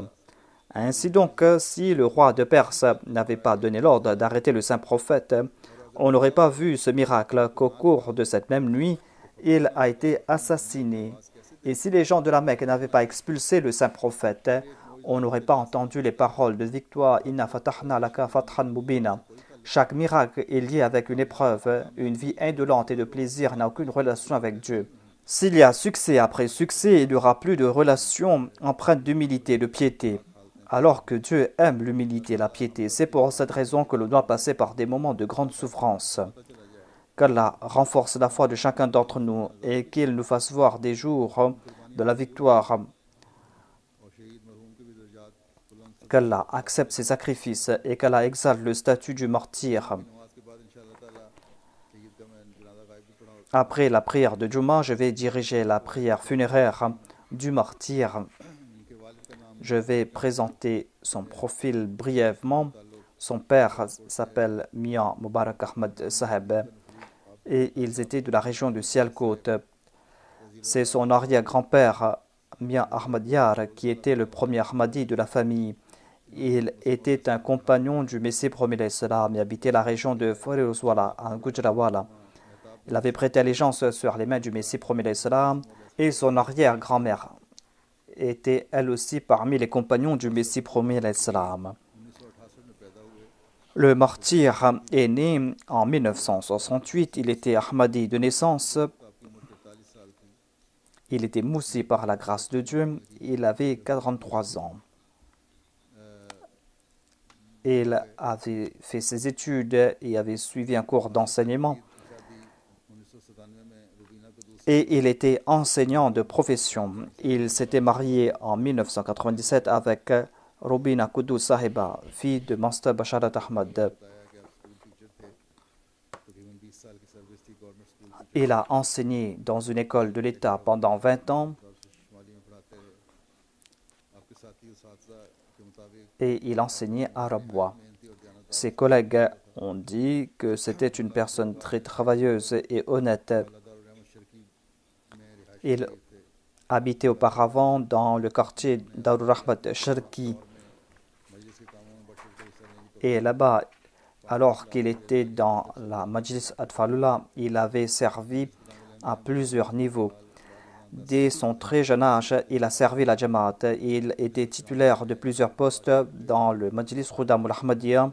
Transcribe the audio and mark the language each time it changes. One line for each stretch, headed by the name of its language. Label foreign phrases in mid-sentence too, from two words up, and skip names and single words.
French: Ainsi donc, si le roi de Perse n'avait pas donné l'ordre d'arrêter le saint prophète, on n'aurait pas vu ce miracle qu'au cours de cette même nuit, il a été assassiné. Et si les gens de la Mecque n'avaient pas expulsé le saint prophète, on n'aurait pas entendu les paroles de victoire «
Arabic: إنا فتحنا لك فتحا مبينا ».
French: Chaque miracle est lié avec une épreuve. Une vie indolente et de plaisir n'a aucune relation avec Dieu. S'il y a succès après succès, il n'y aura plus de relation empreinte d'humilité et de piété. Alors que Dieu aime l'humilité et la piété, c'est pour cette raison que l'on doit passer par des moments de grande souffrance. Qu'Allah renforce la foi de chacun d'entre nous et qu'il nous fasse voir des jours de la victoire qu'Allah accepte ses sacrifices et qu'Allah exalte le statut du martyr.
Urdu: نماز کے بعد ان شاء اللہ تعالیٰ شہید کا میں جنازہ غائب بھی پڑھا اور
French: Après la prière de Juma, je vais diriger la prière funéraire du martyr.
Urdu: ان کے والد کا نام
French: Je vais présenter son profil brièvement. Son père s'appelle Mian Mubarak Ahmad Saheb et ils étaient de la région de Sialkot. C'est son arrière-grand-père Mian Ahmad Yar qui était le premier Ahmadi de la famille. Il était un compagnon du Messie premier l'Islam et habitait la région de Firuzwala, en Gujranwala. Il avait prêté allégeance sur les mains du Messie premier l'Islam et son arrière-grand-mère était elle aussi parmi les compagnons du Messie premier l'Islam.
Urdu: 1968 میں پیدا ہوئے
French: Le martyr est né en 1968. Il était Ahmadi de naissance.
Urdu: آپ کی عمر 43 سال تھی
French: Il était moussi par la grâce de Dieu. Il avait 43 ans. Il avait fait ses études et avait suivi un cours d'enseignement.
Urdu: شادی 1997 میں روبینہ قدوس
French: Et il était enseignant de profession. Il s'était marié en 1997 avec Rubina Kudus Sahiba, fille de Master Basharat Ahmad.
Urdu: بتایا کہ آپ
English: school teacher
Urdu: تھے تقریباً 20 سال کی سروس تھی
English: government school
Urdu: کی
French: Il a enseigné dans une école de l'État pendant 20 ans
Urdu: شمالی میں پڑھاتے رہے آپ کے ساتھی استاد کے مطابق
French: et il enseignait à Rabwa.
Urdu: محنتی اور جاندار
French: Ses collègues ont dit que c'était une personne très travailleuse et honnête.
Urdu: دارالرحمت شرقی میں رہائشی
French: Il habitait auparavant dans le quartier Darul Rahmat Sharki.
Urdu: مجلس کے کاموں میں بڑھ چڑھ کر حصہ لینے کی
French: Et là-bas, alors qu'il était dans la Majlis Atfalullah, il avait servi à plusieurs niveaux. Dès son très jeune âge, il a servi la Jamaat. Il était titulaire de plusieurs postes dans le Majlis Khudamul Ahmadiyya.